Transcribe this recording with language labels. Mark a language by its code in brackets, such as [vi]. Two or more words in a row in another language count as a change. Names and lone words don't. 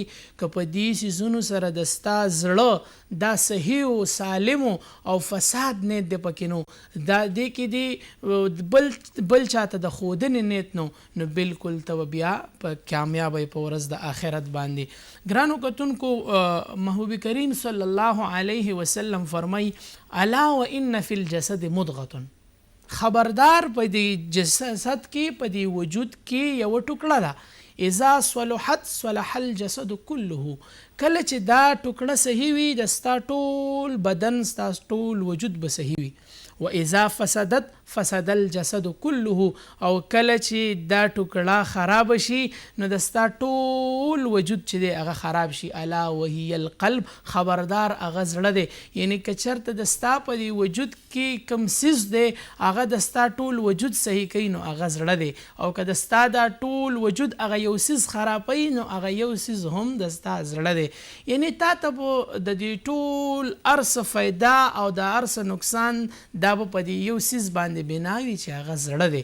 [ps] که په دې څیزونو سره د ستا زړه دا صحیح او سالم او فساد نیت دی پکې نو، دا دې کې دی بل چاته د ښودنې نیت نو بالکل ته بیا په کامیابی په ورځ د آخرت باندې. ګرانو کتونکو محبوب کریم صلی الله علیه وسلم فرمای [ar] الا وان فی الجسد مضغه، [ps] خبردار په دې جسد کې په دې وجود کې یو ټوکړه ده، [ar] اذا صلحت صلح الجسد كله. [ps] کله چې دا ټوکړه صحیح وي د ستا ټول بدن ستا ټول وجود به صحیح وي، [ar] و اذا فسدت فسد الجسد كله. [ps] او کله چې دا ټوکړه خراب شي نو د ستا ټول وجود چې دی هغه خراب شي. [ar] الا وهي القلب، [ps] خبردار هغه زړه دی. یعنی که چرته د ستا په دې وجود کې کم څیز دی هغه د ستا ټول وجود صحیح کوي نو هغه زړه دی، او که د ستا دا ټول وجود هغه یو څیز خرابوي نو هغه یو څیز هم د ستا زړه دی. یعنی تا ته به د دې ټول ارس فایده او د ارس نقصان دا به په دې یو څیز باندې بناوي چې هغه زړه دی.